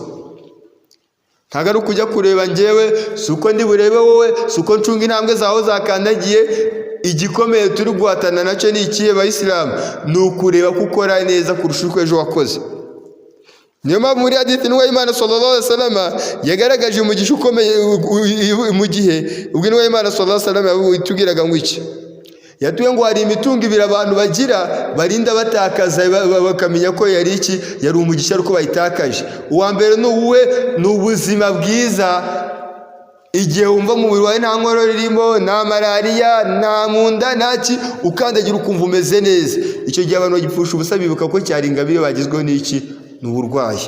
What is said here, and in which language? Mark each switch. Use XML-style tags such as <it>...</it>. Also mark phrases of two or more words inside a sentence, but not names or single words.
<rw>Ntabwo ari kujya kureba njyewe, suko ndi burebe wowe, suko ncunga intambwe zawe zakandagiye. Igikomeye turi guhatana nacyo ni ikihe Abayisilamu? Ni ukureba ko ukora neza kurusha uko ejo wakoze. Niyo mpamvu muri hadithi n'uwa Imana</rw> <ar>صلى الله عليه وسلم</ar> <rw>yagaragaje umugisha ukomeye mu gihe ubwo n'uwa Imana</rw> <ar>صلى الله عليه وسلم</ar> <rw>yatubwiraga ngo iki? Yatuye ngo hari imitungo ibiri abantu bagira barinda batakaza, bakamenya ko yari iki, yari umugisha ariko bayitakaje. Uwa mbere ni ubuzima bwiza. Igihe wumva mu mubiri wawe nta nkoro ririmo, nta malariya, nta munda, ntaki, ukandagira ukumva umeze neza, icyo gihe abantu bagipfusha ubusa bibuka ko cyari ingabire bagizweho n'iki, n'uburwayi.</rw>